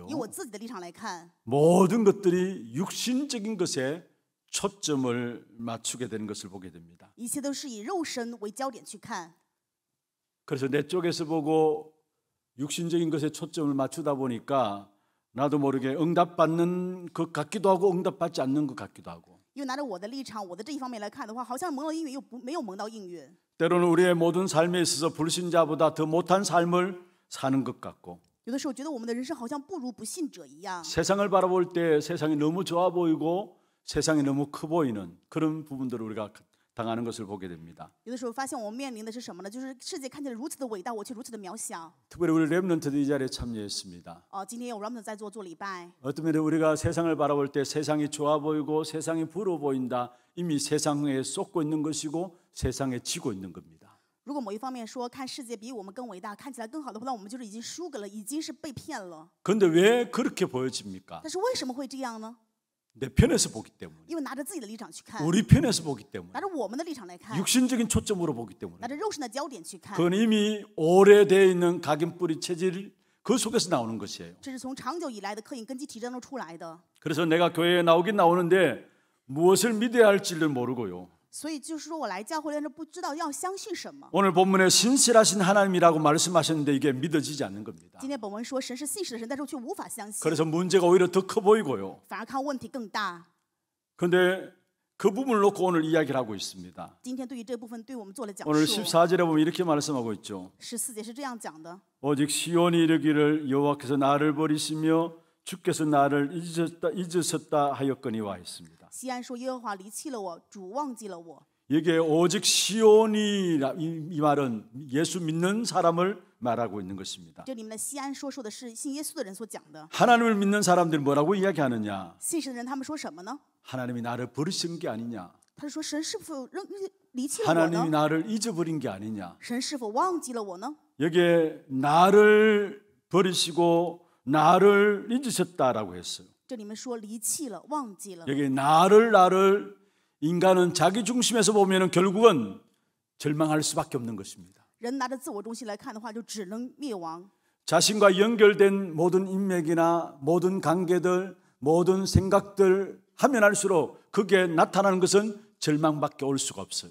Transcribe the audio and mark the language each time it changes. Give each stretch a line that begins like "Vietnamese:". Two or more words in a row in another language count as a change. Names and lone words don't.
Chinese: 以我自己的立场来看，
Korean: 모든 것들이 육신적인 것에 초점을 맞추게 되는 것을 보게 됩니다.
Chinese: 一切都是以肉身为焦点去看。
Korean: 그래서 내 쪽에서 보고 육신적인 것에 초점을 맞추다 보니까 나도 모르게 응답받는 것 같기도 하고 응답받지 않는 것 같기도 하고
Chinese: 因为拿着我的立场，我的这一方面来看的话，好像蒙了应允，又没有蒙到应允。
Korean: 때로는 우리의 모든 삶에 있어서 불신자보다 더 못한 삶을 사는 것 같고
Chinese: 有的时候觉得我们的人生好像不如不信者一样，
Korean: 세상을 바라볼 때 세상이 너무 좋아 보이고 세상이 너무 커 보이는 그런 부분들을 우리가 당하는 것을 보게 됩니다.
Chinese: 有的时候发现我们面临的是什么呢？就是世界看起来如此的伟大，我却如此的渺小。
Korean: 특별히 우리 렘넌트도 이 자리에 참여했습니다.
Chinese: 今天有 Remnant 在做礼拜，
Korean: 어떤 면에 우리가 세상을 바라볼 때 세상이 좋아 보이고 세상이 부러워 보인다. 이미 세상에 쏟고 있는 것이고 세상에 지고 있는 겁니다.
Chinese: 如果某一方面说看世界比我们更伟大，看起来更好的话，那我们就是已经输给了，已经是被骗了。
Korean: 그런데 왜 그렇게 보여집니까?
Chinese: 但是为什么会这样呢？
Korean: 내 편에서 보기 때문에
Chinese: 因为拿着自己的立场去看，
Korean: 우리 편에서 보기 때문에
Chinese: 拿着我们的立场来看，
Korean: 육신적인 초점으로 보기 때문에
Chinese: 拿着肉身的焦点去看，
Korean: 그건 이미 오래되어 있는 각인뿌리 체질 그 속에서 나오는 것이에요.
Chinese: 这是从长久以来的刻印根基体当中出来的。
Korean: 그래서 내가 교회에 나오긴 나오는데 무엇을 믿어야 할지를 모르고요.
Chinese: 所以就是说我来教会，但是不知道要相信什么。
Korean: 오늘 본문에 신실하신 하나님이라고 말씀하셨는데 이게 믿어지지 않는 겁니다.
Chinese: 今天本文说神是信实的神，但是我却无法相信，
Korean: 그래서 문제가 오히려 더 커 보이고요.
Chinese: 反而看问题更大。
Korean: 그런데 그 부분을 놓고 오늘 이야기를 하고 있습니다.
Chinese: 今天对于这部分对我们做了讲
Korean: 오늘
Chinese: 述。
Korean: 14절에 보면 이렇게 말씀하고 있죠.
Chinese: 14 节是这样讲的：
Korean: 오직 시온이 이르기를 여호와께서 나를 버리시며 주께서 나를 잊으셨다 하였거니와 했습니다.
Chinese: 西安说耶和华离弃了我，主忘记了我。
Korean: 여기에 오직 시온이 이 말은 예수 믿는 사람을 말하고 있는 것입니다.
Chinese: 这里面的西安说的是信耶稣的人所讲的。
Korean: 하나님을 믿는 사람들이 뭐라고 이야기하느냐?
Chinese: 信神的人他们说什么呢？
Korean: 하나님이 나를 버리신 게 아니냐?
Chinese: 他是说神是否离弃了我
Korean: 하나님이
Chinese: 呢？
Korean: 나를 잊어버린 게 아니냐?
Chinese: 神是否忘记了我呢？
Korean: 여기에 나를 버리시고 나를 잊으셨다라고 했어요.
Chinese: 这里面说离弃了，忘记了。
Korean: 여기 나를 인간은 자기 중심에서 보면은 결국은 절망할 수밖에 없는 것입니다.
Chinese: 人拿着自我中心来看的话，就只能灭亡。
Korean: 자신과 연결된 모든 인맥이나 모든 관계들, 모든 생각들 하면 할수록 그게 나타나는 것은 절망밖에 올 수가 없어요.